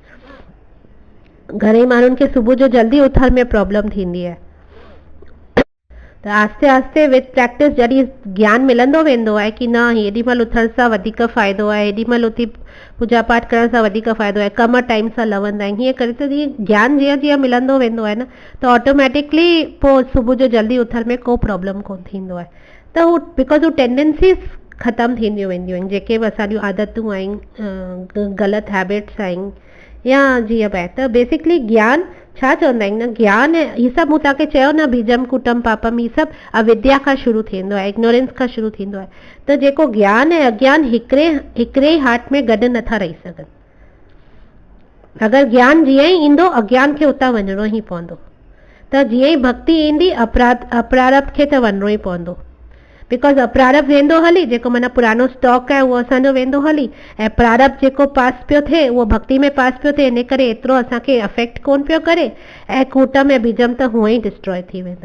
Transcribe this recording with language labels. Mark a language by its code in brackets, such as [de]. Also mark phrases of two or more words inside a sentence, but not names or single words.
[sd] घणेई माण्हुनि खे सुबुह जो जल्दी उथण में प्रॉब्लम थींदी आहे, त आस्ते आस्ते [en] with practice [sd] जॾहिं ज्ञान मिलंदो वेंदो आहे कि न, हेॾी महिल उथण सां वधीक फ़ाइदो आहे, हेॾी महिल उथी पूजा पाठ करण सां वधीक फ़ाइदो आहे, कम टाइम सां लवंदा आहिनि, हीअं करे त ज्ञान जीअं मिलंदो वेंदो आहे न, त ऑटोमेटिकली पोइ सुबुह जो जल्दी उथण में को प्रॉब्लम कोन थींदो आहे। त हू बिकॉज़ हू टेंडेंसीज़ ख़तमु थींदियूं वेंदियूं आहिनि, जेके बि असांजूं आदतूं आहिनि, ग़लति हैबिट्स आहिनि, या जीअं बि आहे। त बेसिकली ज्ञान छा चवंदा आहिनि न, ज्ञान हीअ सभु मूं तव्हांखे चयो न, [sa] बीजम कुटम पापम, [sd] हीअ सभु अविद्या खां शुरू थींदो आहे, इग्नोरेंस खां शुरू थींदो आहे। त जेको ज्ञान ऐं अज्ञान हिकिड़े ई हार्ट में गॾु नथा रही सघनि। अगरि ज्ञान जीअं ई ईंदो, अज्ञान खे उतां वञिणो ई पवंदो, त जीअं ई भक्ति ईंदी, अप्रारब्ध खे त वञिणो ई पवंदो, बिकॉज प्रारब्ध वेंदो हली, जेको माना पुरानो स्टॉक आहे उहो असांजो वेंदो हली, ऐं प्रारब्ध जेको पास पियो थिए उहो भक्ति में पास पियो थिए, इन करे एतिरो असांखे अफेक्ट कोन पियो करे, ऐं कूटम ऐं बीजम त हूअं ई डिस्ट्रॉय थी वेंदा।